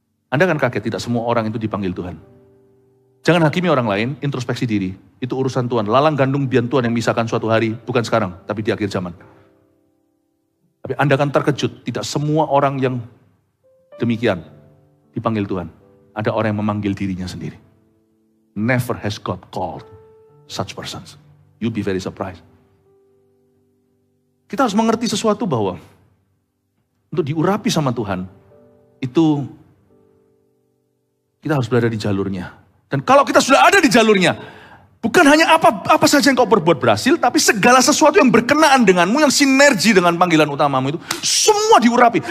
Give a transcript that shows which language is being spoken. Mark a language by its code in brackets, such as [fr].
[id] Anda akan kaget, tidak semua orang itu dipanggil Tuhan. Jangan hakimi orang lain, introspeksi diri. Itu urusan Tuhan. Lalang gandum biar Tuhan yang misahkan suatu hari. Bukan sekarang, tapi di akhir zaman. Tapi Anda akan terkejut. Tidak semua orang yang demikian dipanggil Tuhan. Ada orang yang memanggil dirinya sendiri. [en] Never has God called such persons. You'll be very surprised. [id] Kita harus mengerti sesuatu bahwa untuk diurapi sama Tuhan, itu kita harus berada di jalurnya. Dan kalau kita sudah ada di jalurnya, bukan hanya apa saja yang kau berbuat berhasil, tapi segala sesuatu yang berkenaan denganmu, yang sinergi dengan panggilan utamamu itu, semua diurapi.